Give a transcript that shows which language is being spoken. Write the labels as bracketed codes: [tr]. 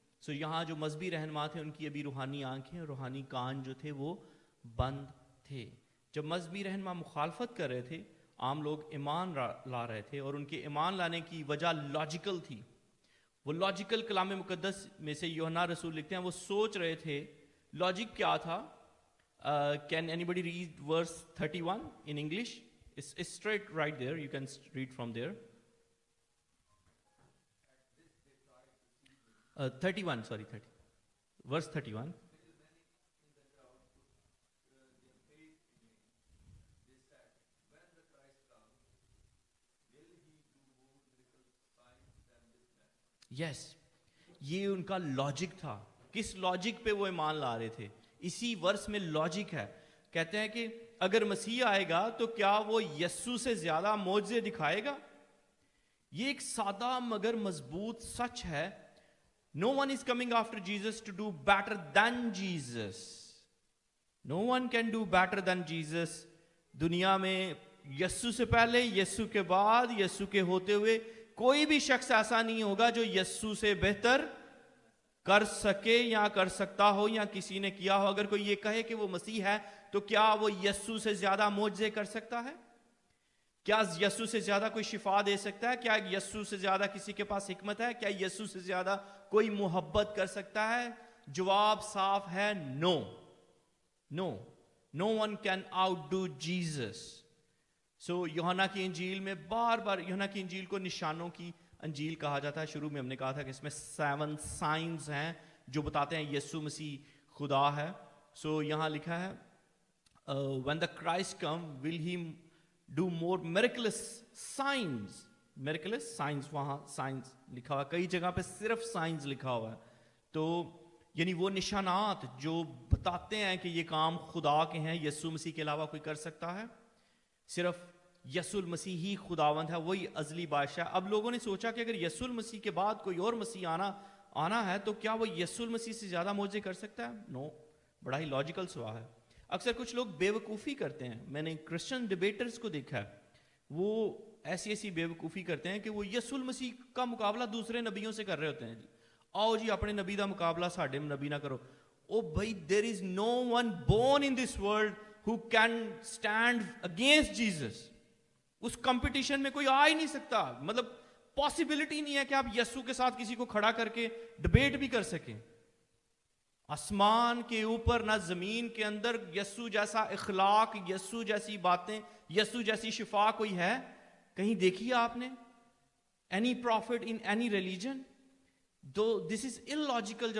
[ur] سو یہاں جو مذہبی رہنما تھے ان کی ابھی روحانی آنکھیں اور روحانی کان جو تھے وہ بند تھے. جب مذہبی رہنما مخالفت کر رہے تھے عام لوگ ایمان لا رہے تھے اور ان کے ایمان لانے کی وجہ لاجیکل تھی. وہ لاجیکل کلام مقدس میں سے یوحنا رسول لکھتے ہیں وہ سوچ رہے تھے. لاجک کیا تھا؟ [en] Can anybody read verse 31 in English? It's straight right there. You can read from there. 31, sorry, 30. Verse 31. Yes, [ur] یہ ان کا لاجک تھا. کس لاجک پہ وہ ایمان لا رہے تھے؟ اسی ورس میں لاجک ہے. کہتے ہیں کہ اگر مسیح آئے گا تو کیا وہ یسوع سے زیادہ معجزے دکھائے گا؟ یہ ایک سادہ مگر مضبوط سچ ہے. [en] No one is coming after Jesus to do better than Jesus. No one can do better than Jesus. [ur] دنیا میں یسوع سے پہلے، یسوع کے بعد، یسوع کے ہوتے ہوئے کوئی بھی شخص ایسا نہیں ہوگا جو یسوع سے بہتر کر سکے یا کر سکتا ہو یا کسی نے کیا ہو. اگر کوئی یہ کہے کہ وہ مسیح ہے تو کیا وہ یسوع سے زیادہ معجزے کر سکتا ہے؟ کیا یسوع سے زیادہ کوئی شفا دے سکتا ہے؟ کیا یسوع سے زیادہ کسی کے پاس حکمت ہے؟ کیا یسوع سے زیادہ کوئی محبت کر سکتا ہے؟ جواب صاف ہے، [en] No no no one can outdo Jesus. [ur] سو یوحنا کی انجیل میں بار بار، یوحنا کی انجیل کو نشانوں کی انجیل کہا جاتا ہے. شروع میں ہم نے کہا تھا کہ اس میں 7 سائنز ہیں جو بتاتے ہیں یسوع مسیح خدا ہے. سو یہاں لکھا ہے [en] when the Christ come will he do more miraculous signs. [ur] miraculous signs، وہاں سائنس لکھا ہوا ہے، کئی جگہ پہ صرف سائنس لکھا ہوا ہے. تو یعنی وہ نشانات جو بتاتے ہیں کہ یہ کام خدا کے ہیں، یسوع مسیح کے علاوہ کوئی کر سکتا ہے؟ صرف یسوع المسیح ہی خداوند ہے، وہی ازلی بادشاہ. اب لوگوں نے سوچا کہ اگر یسوع المسیح کے بعد کوئی اور مسیح آنا ہے تو کیا وہ یسوع المسیح سے زیادہ معجزے کر سکتا ہے؟ نو. بڑا ہی لاجیکل سوال ہے. اکثر کچھ لوگ بے وقوفی کرتے ہیں، میں نے کرسچن ڈیبیٹرز کو دیکھا ہے، وہ ایسی بے وقوفی کرتے ہیں کہ وہ یسوع المسیح کا مقابلہ دوسرے نبیوں سے کر رہے ہوتے ہیں. [pa] آؤ جی اپنے نبی دا مقابلہ ساڈے نبی نہ کرو. [ur] او بھائی، [en] There is no one born in this world who can stand against Jesus. [ur] اس competition میں کوئی آ ہی نہیں سکتا. مطلب پاسبلٹی نہیں ہے کہ آپ یسوع کے ساتھ کسی کو کھڑا کر کے ڈبیٹ بھی کر سکیں. آسمان کے اوپر نہ زمین کے اندر یسوع جیسا اخلاق، یسوع جیسی باتیں، یسوع جیسی شفا کوئی ہے؟ کہیں دیکھی آپ نے [en] Any prophet in any religion? This is illogical.